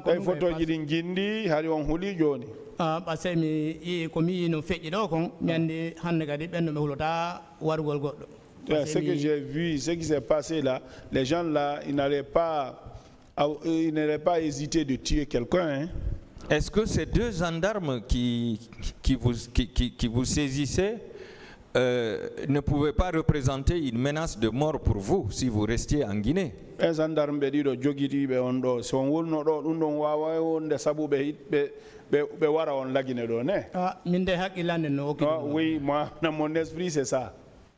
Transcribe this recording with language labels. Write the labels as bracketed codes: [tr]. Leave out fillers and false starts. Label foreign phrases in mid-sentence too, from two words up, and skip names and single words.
[fr] Ce que j'ai vu, ce qui s'est passé là, les gens là, ils n'allaient pas hésiter de tuer quelqu'un. Hein. Est-ce que ces deux gendarmes qui vous saisissaient ne pouvait pas représenter une menace de mort pour vous si vous restiez en Guinée? Un gendarme [ff] be jogiti be ondo so wonno do dum don wawa wonde sabu be wara on la Guinée do ne. Minde hakilande no. [fr] Oui, moi dans mon esprit c'est ça.